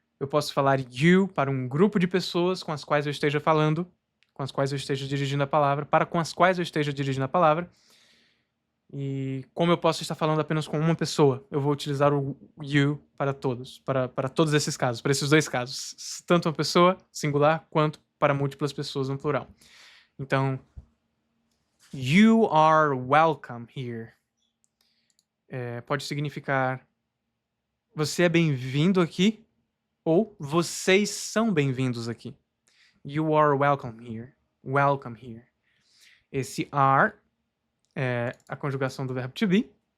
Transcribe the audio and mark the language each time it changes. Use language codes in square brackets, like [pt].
[pt] Eu posso falar you para um grupo de pessoas com as quais eu esteja falando, com as quais eu esteja dirigindo a palavra, para com as quais eu esteja dirigindo a palavra. E como eu posso estar falando apenas com uma pessoa, eu vou utilizar o you para todos, para todos esses casos, para esses dois casos. Tanto uma pessoa, singular, quanto para múltiplas pessoas no plural. [en] Então, you are welcome here. [pt] Pode significar você é bem-vindo aqui ou vocês são bem-vindos aqui. [en] You are welcome here. Welcome here. [pt] Esse are é a conjugação do verbo to be.